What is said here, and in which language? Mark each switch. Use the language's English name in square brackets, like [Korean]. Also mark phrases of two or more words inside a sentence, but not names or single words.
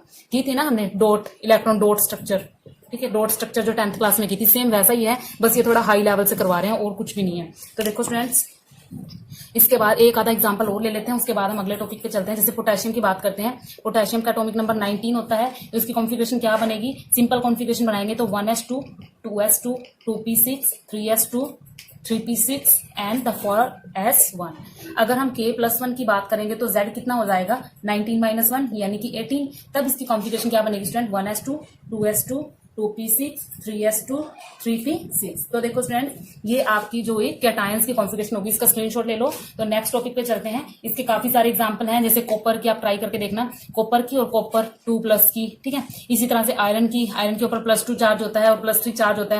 [Hindi] की थी ना हमने डॉट, [English] electron dot structure. [Hindi] ठीक है, [English] dot structure [Hindi] जो 10th क्लास में की थी, सेम वैसा ही है, बस ये थोड़ा [English] high level [Hindi] से करवा रहे हैं और कुछ भी नहीं है। तो देखो स्टूडेंट्स, इसके बाद एक आधा एग्जांपल और ले लेते हैं, उसके बाद हम अगले टॉपिक पे चलते हैं। जैसे पोटेशियम की बात करते हैं, पोटेशियम का [English] atomic number [Hindi] 19 होता है। तो इसकी कॉन्फ़िगरेशन क्या बनेगी, [English] simple configuration [Hindi] बनाएंगे तो 1s2 2s2 2p6 3s2 3p6 [English] and the [Hindi] 4s1। अगर हम k+1 की बात करेंगे तो z कितना हो जाएगा, 19 - 1 यानी कि 18। तब इसकी कॉन्फ़िगरेशन क्या बनेगी स्टूडेंट, 1s2 2s2 2p6 3s2 3p6। तो देखो स्टूडेंट, ये आपकी जो है कैटायंस की कॉन्फ़िगरेशन होगी। इसका स्क्रीनशॉट ले लो। तो [English] next topic [Hindi] पे चलते हैं। इसके काफी सारे एग्जांपल हैं, जैसे कॉपर की आप ट्राई करके देखना, कॉपर की और कॉपर 2+ की। ठीक है, इसी तरह से आयरन के ऊपर +2 चार्ज होता है और +3 चार्ज होता है।